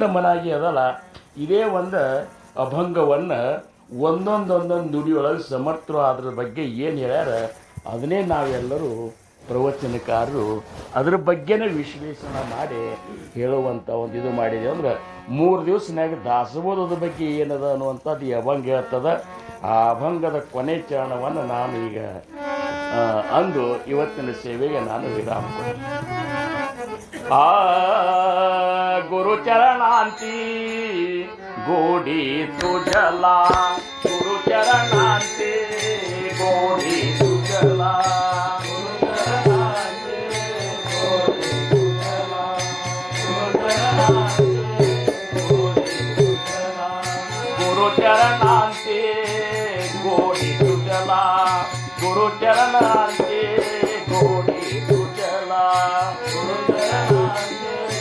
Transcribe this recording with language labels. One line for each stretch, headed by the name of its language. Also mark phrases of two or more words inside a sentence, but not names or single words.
Kannada: ಮನಾಗಿ ಅದಲ್ಲ ಇದೇ ಒಂದು ಅಭಂಗವನ್ನು ಒಂದೊಂದೊಂದೊಂದು ನುಡಿಯೊಳಗೆ ಸಮರ್ಥರು ಅದ್ರ ಬಗ್ಗೆ ಏನು ಹೇಳ್ಯಾರ ಅದನ್ನೇ ನಾವೆಲ್ಲರೂ ಪ್ರವಚನಕಾರರು ಅದ್ರ ಬಗ್ಗೆನೇ ವಿಶ್ಲೇಷಣೆ ಮಾಡಿ ಹೇಳುವಂಥ ಒಂದು ಇದು ಮಾಡಿದೆ ಅಂದ್ರೆ 3 ದಿವಸನಾಗ ದಾಸಬೋಧದ ಬಗ್ಗೆ ಏನದ ಅನ್ನುವಂಥದ್ದು ಈ ಅಭಂಗ ಹೇಳ್ತದ ಆ ಅಭಂಗದ ಕೊನೆ ಚರಣವನ್ನು ನಾನು ಈಗ ಅಂದು ಇವತ್ತಿನ ಸೇವೆಗೆ ನಾನು ವಿರಾಮ ಕೊಡ್ತೀನಿ.
Marathi: गुरु चरणांती गोडी तुजला गुरु चरणांती गोडी तुजला गुरु चरणांते गोडी तुझला गुरु चरणांते गोडी तुझला गुरु चरणांते